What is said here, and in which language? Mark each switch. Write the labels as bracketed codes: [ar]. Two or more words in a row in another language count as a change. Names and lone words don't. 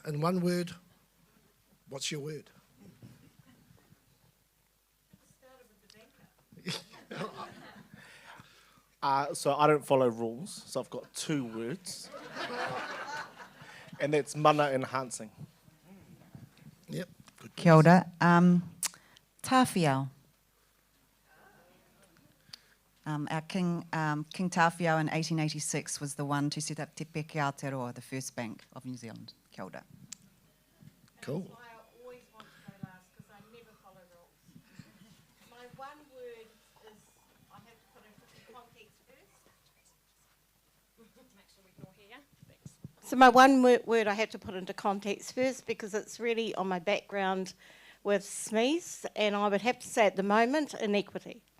[en] In one word, what's your word? So I don't follow rules, so I've got two words. And that's mana enhancing. Yep. Good. [mi] Kia ora. Tāwhiao. [en] Our King Tāwhiao in 1886 was the one to set up Te Peke Aotearoa, the first bank of New Zealand. [mi] Kia ora. [en] Cool. I always want to go last because I never follow rules. My one word is, I have to put it into context first. Make sure we can all hear. Thanks. So my one word I have to put into context first because it's really on my background with SMEs, and I would have to say at the moment, inequity.